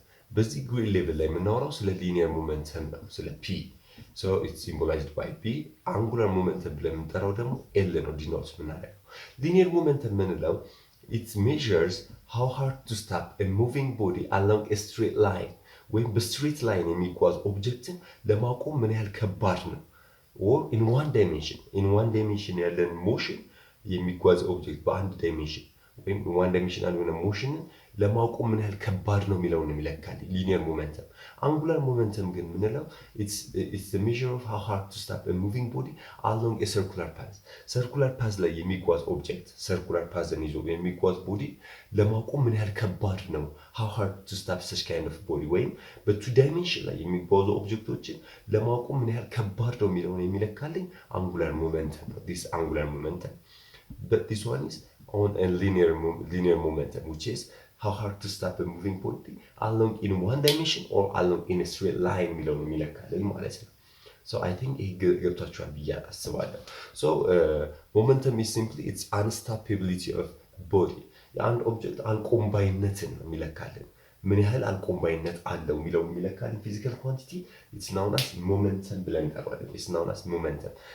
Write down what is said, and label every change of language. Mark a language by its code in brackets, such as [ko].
[am] በዚህ ግሬድ ሌቭል ላይ የምናወራው ስለ ሊኒየር ሞመንተም ነው፣ ስለ ፒ። [en] So it's symbolized by P. Angular momentum [am] ብለን የምንጠራው ደግሞ L ነው ዲኖት የምናደርገው። ሊኒየር ሞመንተም የምንለው [en] it measures how hard to stop a moving body along a straight line. [am] ወይም በስትሬት ላይን የሚጓዝ ኦብጀክትን ለማቆም ምን ያህል ከባድ ነው። [en] or in one dimension [am] ያለን ሞሽን የሚጓዝ ኦብጀክት በአንድ ዳይሜንሽን ወይም ዋን ዳይሜንሽናል የሆነ ሞሽንን ለማቆም ምን ያህል ከባድ ነው የሚለውን የሚለካልኝ ሊኒየር ሞመንተም። አንጉላር ሞመንተም ግን የምንለው [en] it's the measure of how hard to stop a moving body along a circular path. [am] ሰርኩላር ፓዝ ላይ የሚጓዝ ኦብጀክት ሰርኩላር ፓዝን ይዞ የሚጓዝ ቦዲ ለማቆም ምን ያህል ከባድ ነው [en] how hard to stop such kind of body። [am] ወይም በቱ ዳይሜንሽን ላይ የሚጓዙ ኦብጀክቶችን ለማቆም ምን ያህል ከባድ ነው የሚለውን የሚለካልኝ አንጉላር ሞመንተም ነው። [en] this angular momentum. But this one is on a linear momentum, which is how hard to stop a moving body along in one dimension or along in a straight line [am] የሚለውን የሚለካልን ማለት ነው። [en] So I think [am] ይሄ ገብቷችኋል ብዬ አስባለሁ። [en] So momentum is simply its unstoppability of body. [am] የአንድ ኦብጀክት አልቆምባይነትን ነው የሚለካልን። ምን ያህል አልቆምባይነት አለው የሚለውን የሚለካልን ፊዚካል ኳንቲቲ [en] it's known as momentum [am] ብለን እንጠራዋለን። it's known as momentum.